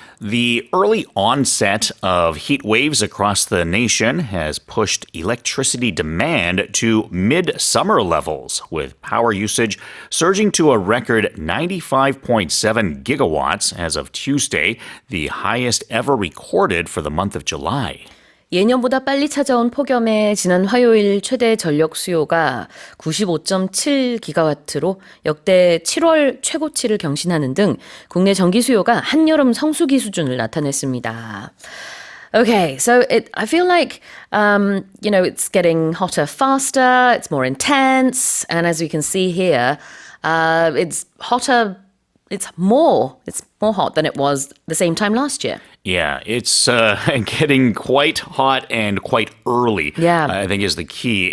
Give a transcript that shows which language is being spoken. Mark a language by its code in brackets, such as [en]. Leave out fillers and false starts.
[en] The early onset of heat waves across the nation has pushed electricity demand to midsummer levels, with power usage surging to a record 95.7 gigawatts as of Tuesday, the highest ever recorded for the month of July. [ko] 예년보다 빨리 찾아온 폭염에 지난 화요일 최대 전력 수요가 95.7 기가와트로 역대 7월 최고치를 경신하는 등 국내 전기 수요가 한여름 성수기 수준을 나타냈습니다. [en] Okay, so I feel like, it's getting hotter faster, it's more intense, and as we can see here, it's hotter, it's more hot than it was the same time last year. Yeah, it's getting quite hot and quite early, I think is the key.